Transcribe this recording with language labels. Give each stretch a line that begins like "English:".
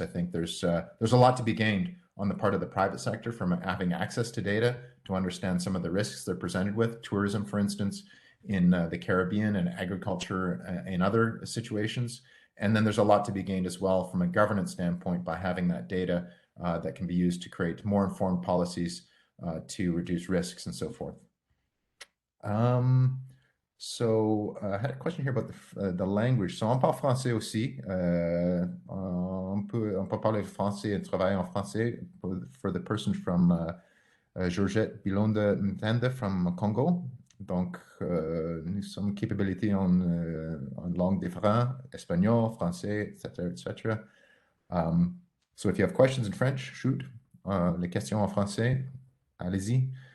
English: I think there's a lot to be gained on the part of the private sector from having access to data to understand some of the risks they're presented with, tourism, for instance, in the Caribbean and agriculture in other situations. And then there's a lot to be gained as well from a governance standpoint by having that data that can be used to create more informed policies to reduce risks and so forth. So I had a question here about the language.
French: So on parle français aussi. On peut parler français et travailler en français
English: for the person from Georgette Bilonde Mtende from Congo.
French: Donc, nous sommes capabilités en langues différentes, espagnol, français, etc., etc.
English: So if you have questions in French, shoot.
French: Les questions en français, allez-y.